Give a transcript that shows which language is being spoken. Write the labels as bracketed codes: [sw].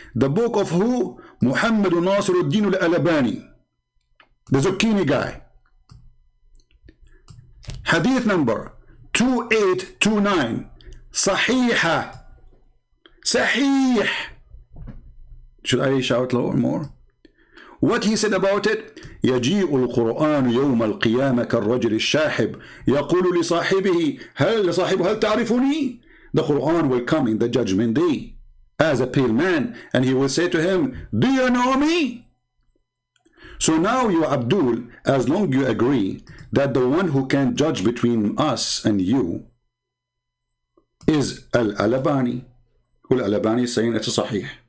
[en] The book of who? Muhammad Nasiruddin al-Albani, the zucchini guy. Hadith number 2829. Sahiha. Sahih. Should I shout lower more? What he said about it? [ar] يجيء القرآن يوم القيامة كالرجل الشاحب يقول لصاحبه هل تعرفني? [en] The Quran will come in the judgment day as a pale man, and he will say to him, do you know me? So now you, Abdul, as long as you agree that the one who can judge between us and you is Al-Albani, who Al-Albani is saying it's a sahih.